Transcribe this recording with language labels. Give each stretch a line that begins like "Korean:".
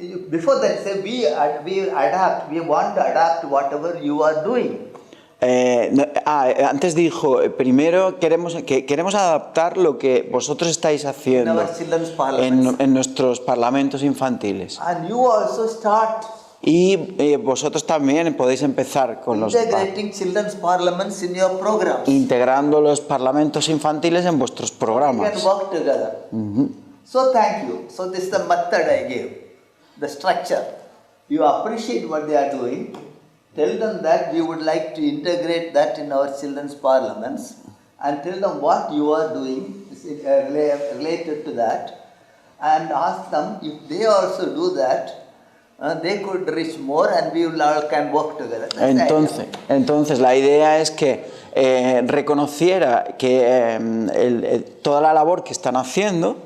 English: before that say we want to adapt whatever you are doing.
Spanish: antes dijo, primero queremos adaptar lo que vosotros estáis haciendo
English: In our children's parliaments.
Spanish: en nuestros parlamentos infantiles.
English: And you also start
Spanish: Y vosotros también podéis empezar con los
English: integrating children's parliaments in your programs.
Spanish: integrando los parlamentos infantiles en vuestros
English: We
Spanish: programas.
English: can work together. So thank you. So this is the method I gave, the structure. You appreciate what they are doing. Tell them that we would like to integrate that in our children's parliaments, and tell them what you are doing is related to that, and ask them if they also do that. They could reach more and we all can work together. That's the idea.
Spanish: Entonces la idea es que reconociera que toda la labor que están haciendo